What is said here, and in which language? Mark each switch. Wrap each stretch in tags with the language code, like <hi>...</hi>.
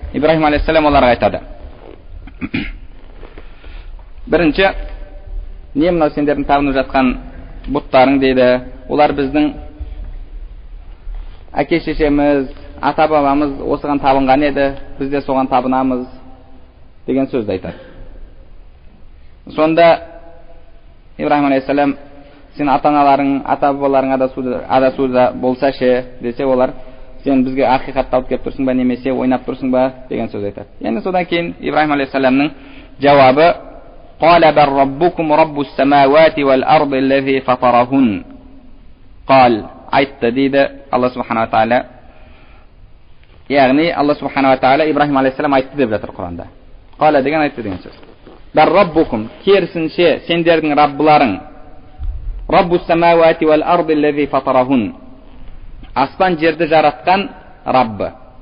<kk>Ибрахим алейхиссалам оларға айтады: бірінші, не мынау сендердің табынып жатқан бұттарың дейді, олар біздің әке шешеміз, ата бабамыз осыған табынған еді, біз де соған табынамыз деген сөзді айтады. Сонда Ибрахим алейхиссалам: сен ата-аналарың, ата-бабаларың адасуда болса ше десе, олар: сен бізге ақиқатты алып келіп тұрсың ба, немесе ойнап тұрсың ба деген сөз айтады. Яғни содан кейін Ибрахим алейхиссаламның жауабы:</kk> <ar>قال بل ربكم رب السماوات والأرض الذي فطرهن.</ar> <kk>قال айтты дейді Алла субханала тағала. Яғни Алла субханала тағала Ибрахим алейхиссалам айтты деп жатыр Құранда. Қала деген айтты деген сөз.</kk> <ar>Бар раббукум,</ar> <kk>керісінше сендердің раббыларың,</kk> <ar>Раббус самауати вал арди аллази фатарахун.</ar> <kk>Аспан жерді жаратқан Раббы.</kk>